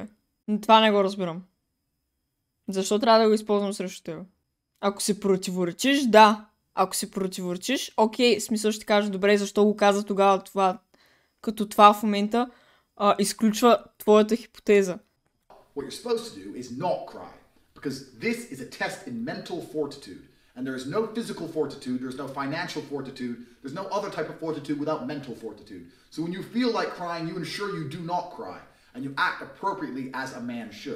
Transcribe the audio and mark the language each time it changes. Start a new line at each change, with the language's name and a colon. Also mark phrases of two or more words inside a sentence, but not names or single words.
Bulgarian: Това не го разбирам. Защо трябва да го използвам срещу тебе? Ако се противоречиш, да. Ако се противоречиш, окей, смисъл ще кажа, добре, защо го каза тогава това, като това в момента изключва твоята хипотеза.
English: What you're supposed to do is not cry, because this is a test in mental fortitude. And there is no physical fortitude, there's no financial fortitude, there's no other type of fortitude without mental fortitude. So when you feel like crying, you ensure you do not cry, and you act appropriately as a man should.